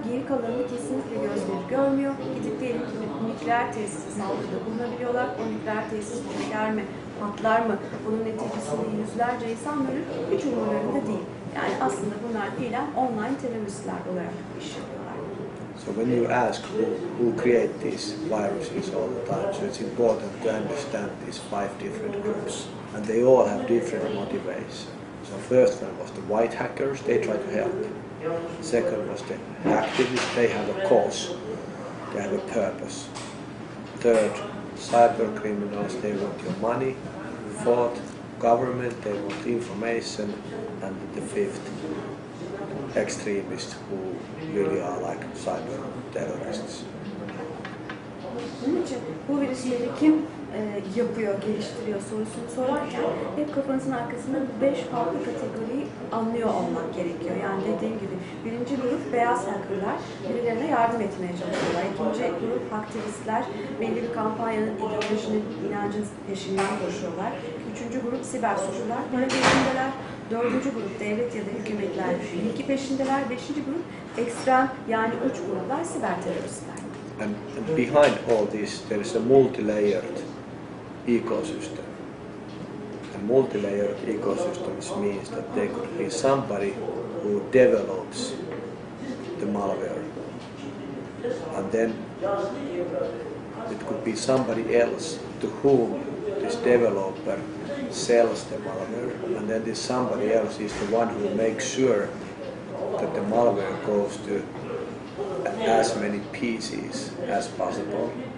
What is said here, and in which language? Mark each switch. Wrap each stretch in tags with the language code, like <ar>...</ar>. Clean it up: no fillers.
<tr>Geri kalanını kesinlikle gözleri görmüyor. Gidip diyelim ki nükleer tesise saldırıda bulunabiliyorlar. O nükleer tesis düşer mi, patlar mı? Bunun neticesinde yüzlerce insan ölür. Hiç umurlarında değil. Yani aslında bunlar fiilen online teröristler olarak iş yapıyorlar.</tr> <en>So when you ask who create these viruses all the time, so it's important to understand these 5 different groups, and they all have different motivations. So first one was the white hackers, they try to help. Second was the hacktivists, they have a cause, they have a purpose. Third, cyber criminals, they want your money. Fourth, government, they want information. And the fifth, extremists who really are like cyber terrorists.</en> <tr>Bunun için bu virüsleri kim yapıyor, geliştiriyor sorusunu sorarken hep kafanızın arkasında bu 5 farklı kategoriyi anlıyor olmak gerekiyor. Yani dediğim gibi birinci grup beyaz hackerlar, birilerine yardım etmeye çalışıyorlar. İkinci grup hacktivistler, belli bir kampanyanın, ideolojinin, inancın peşinden koşuyorlar. Üçüncü grup siber suçlular, para peşindeler. Dördüncü grup devlet ya da hükümetler bilgi peşindeler. Beşinci grup ekstrem yani uç gruplar siber teröristler.</tr> <en>And behind all this there is a multi-layered ecosystem. And multi-layered ecosystems means that there could be somebody who develops the malware. And then it could be somebody else to whom this developer sells the malware, and then this somebody else is the one who makes sure that the malware goes to as many pieces as possible.</en>